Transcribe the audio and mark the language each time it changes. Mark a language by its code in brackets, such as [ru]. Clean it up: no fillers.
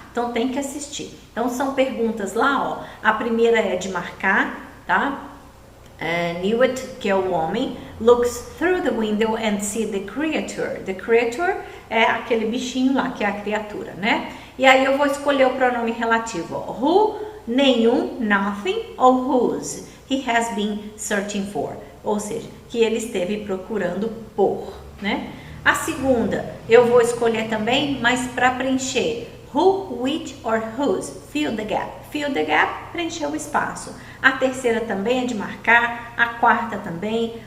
[pt] Então tem que assistir. Então são perguntas lá, ó. A primeira é de marcar, tá? [en] Newt, [pt] que é o homem, [en] looks through the window and see the creature. The creature [pt] é aquele bichinho lá, que é a criatura, né? E aí eu vou escolher o pronome relativo. [en] Who, nenhum, nothing, ou whose he has been searching for. [pt] Ou seja, que ele esteve procurando por, né? A segunda, eu vou escolher também, mas para preencher. [en] Who, which or whose. Fill the gap. Fill the gap, [pt] preencher o espaço. A terceira também é de marcar. A quarta também.